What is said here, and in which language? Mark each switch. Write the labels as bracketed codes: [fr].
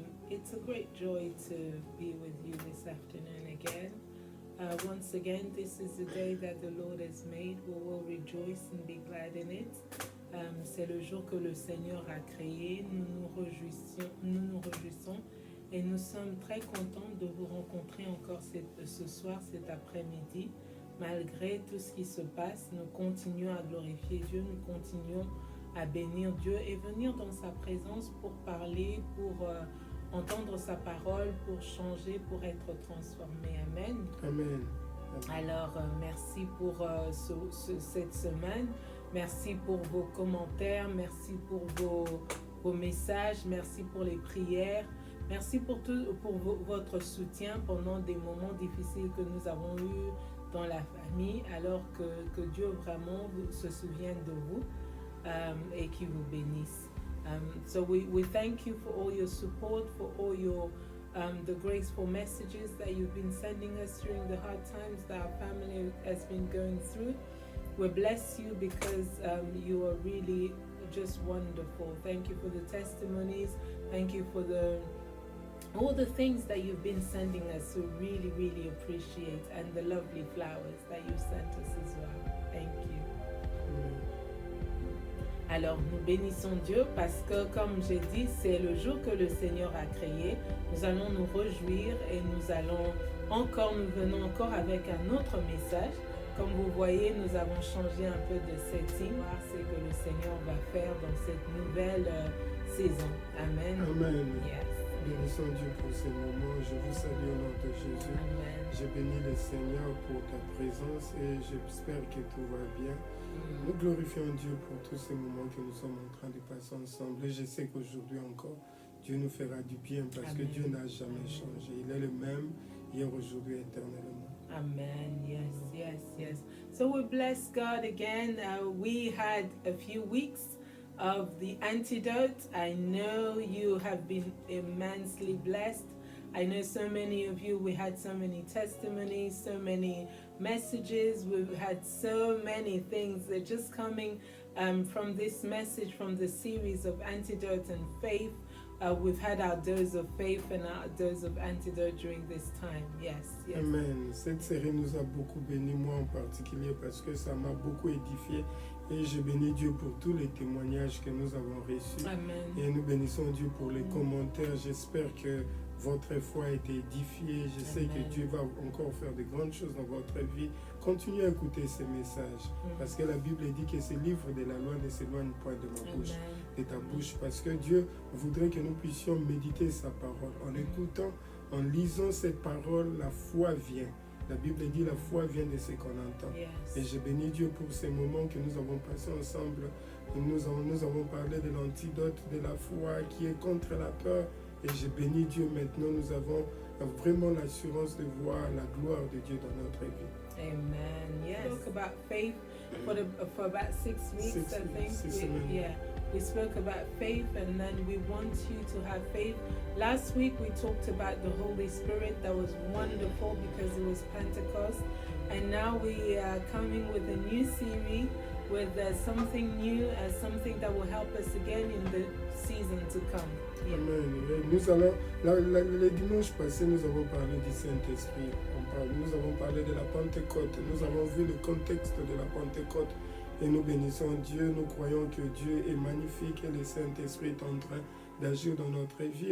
[en] It's a great joy to be with you this afternoon again. Once again, this is the day that the Lord has made. We will rejoice and be glad in it. [fr] C'est le jour que le Seigneur a créé. Nous nous réjouissons et nous sommes très contents de vous rencontrer encore ce soir, cet après-midi. Malgré tout ce qui se passe, nous continuons à glorifier Dieu, nous continuons à bénir Dieu et venir dans sa présence pour parler, pour entendre sa parole, pour changer, pour être transformé. Amen. Amen. Alors, merci pour cette semaine. Merci pour vos commentaires. Merci pour vos messages. Merci pour les prières. Merci pour votre soutien pendant des moments difficiles que nous avons eus dans la famille, alors que Dieu vraiment se souvienne de vous et qu'il vous bénisse. [en] So we thank you for all your support, for all your the graceful messages that you've been sending us during the hard times that our family has been going through. We bless you because you are really just wonderful. Thank you for the testimonies. Thank you for all the things that you've been sending us. We really, really appreciate, and the lovely flowers that you sent us as well. Thank you. [fr] Alors, nous bénissons Dieu parce que, comme j'ai dit, c'est le jour que le Seigneur a créé. Nous allons nous réjouir et nous venons encore avec un autre message. Comme vous voyez, nous avons changé un peu de setting. C'est que le Seigneur va faire dans cette nouvelle saison. Amen. Amen. [en] Yes. [fr] Bénissons Dieu pour ces moments. Je vous salue au nom de Jésus. Amen. Je bénis le Seigneur pour ta présence et j'espère que tout va bien. Nous glorifions Dieu pour tous ces moments que nous sommes en train de passer ensemble. Et je sais qu'aujourd'hui encore, Dieu nous fera du bien parce Amen. que Dieu n'a jamais changé. Il est le même hier, aujourd'hui, éternellement. [en] Amen. Yes. So we bless God again. We had a few weeks of the antidote. I know you have been immensely blessed. I know so many of you, we had so many testimonies, so many messages. We've had so many things that are just coming from this message, from the series of Antidote and Faith. We've had our dose of faith and our dose of antidote during this time. Yes. Amen. [fr] Cette série nous a beaucoup bénis, moi en particulier, parce que ça m'a beaucoup édifié. Et je bénis Dieu pour tous les témoignages que nous avons reçus. Amen. Et nous bénissons Dieu pour les commentaires. J'espère que votre foi a été édifiée. Je sais que Dieu va encore faire de grandes choses dans votre vie. Continuez à écouter ces messages. Parce que la Bible dit que ce livre de la loi ne s'éloigne pas de ma bouche, de ta bouche. Parce que Dieu voudrait que nous puissions méditer sa parole. En écoutant, en lisant cette parole, la foi vient. La Bible dit la foi vient de ce qu'on entend. [en] Yes. [fr] Et je bénis Dieu pour ces moments que nous avons passés ensemble. Nous avons parlé de l'antidote de la foi qui est contre la peur. Et je bénis Dieu maintenant. Nous avons vraiment l'assurance de voir la gloire de Dieu dans notre vie. Amen. [en] Yes. We spoke about faith for about 6 weeks, I think. We spoke about faith, and then we want you to have faith. Last week we talked about the Holy Spirit. That was wonderful because it was Pentecost. And now we are coming with a new series with something new, something that will help us again in the season to come. Yeah. Amen. [fr] Nous allons, le dimanche passé, nous avons parlé du Saint-Esprit. Nous avons parlé de la Pentecôte. Nous avons vu le contexte de la Pentecôte. Et nous bénissons Dieu. Nous croyons que Dieu est magnifique et le Saint-Esprit est en train d'agir dans notre vie.